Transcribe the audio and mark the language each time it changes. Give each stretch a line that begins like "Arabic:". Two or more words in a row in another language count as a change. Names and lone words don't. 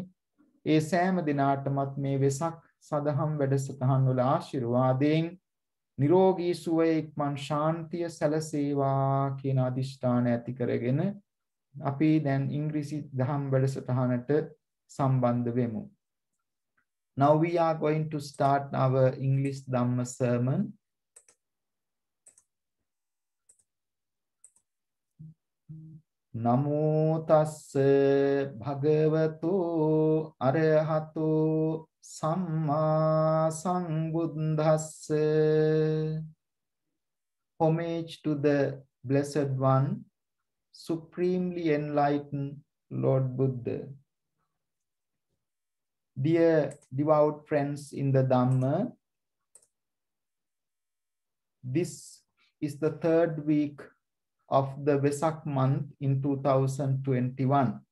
Sinhala: ඒ සෑම දිනාටමත් මේ වෙසක් සදහම් වැඩසටහන් වල ආශිර්වාදයෙන් නිරෝගී සුවය ඉක්මන් ශාන්තිය සැලසේවා කියන අදිෂ්ඨාන ඇති කරගෙන අපි දැන් ඉංග්‍රීසි දහම් වැඩසටහනට සම්බන්ධ වෙමු.
English: Now we are going to start our English Dhamma sermon.
Pali: Namo tassa bhagavato arahato samma sambuddhassa.
English: Homage to the Blessed One, Supremely Enlightened Lord Buddha. Dear devout friends in the Dhamma, this is the 3rd week of the Vesak month in 2021.